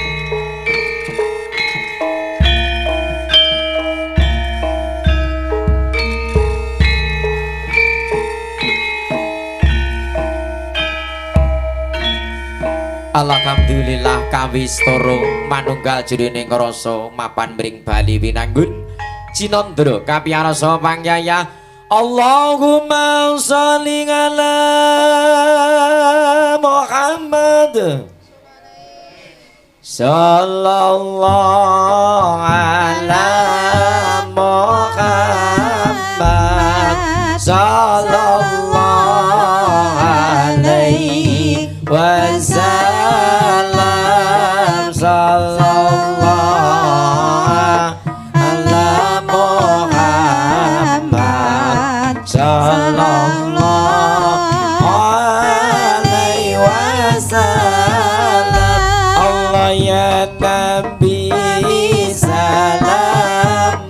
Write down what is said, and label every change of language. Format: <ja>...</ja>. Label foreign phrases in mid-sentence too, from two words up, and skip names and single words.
<jv>alhamdulillah kawistara manunggal jroning rasa mapan mring bali winanggun cinandra kapiyarsa pangyayah</jv> <ar>اللهم صل على محمد صلى الله على محمد صلى الله عليه وسلم صلى الله على محمد صلى الله عليه وسلم الله يا نبي سلام</ar>